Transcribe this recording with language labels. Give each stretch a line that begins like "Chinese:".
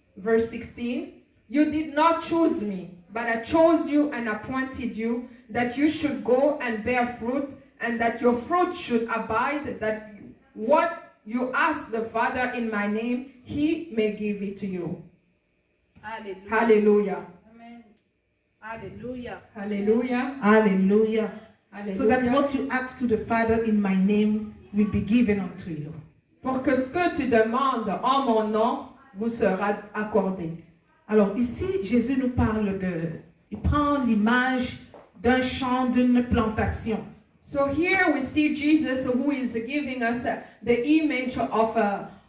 English: Verse 16, you did not choose me, but I chose you and appointed you, that you should go and bear fruit, and that your fruit should abide, that what you ask the Father in my name, he may give it to you.
French: Alléluia.
English: Hallelujah. Amen. Hallelujah. Hallelujah. Hallelujah. Hallelujah. So that what you ask to the Father in my name will be given unto you.
French: Pour que ce que tu demandes en mon nom vous sera accordé. Alors ici, Jésus nous parle il prend l'image d'un champ, d'une plantation.
English: So here we see Jesus who is giving us the image of a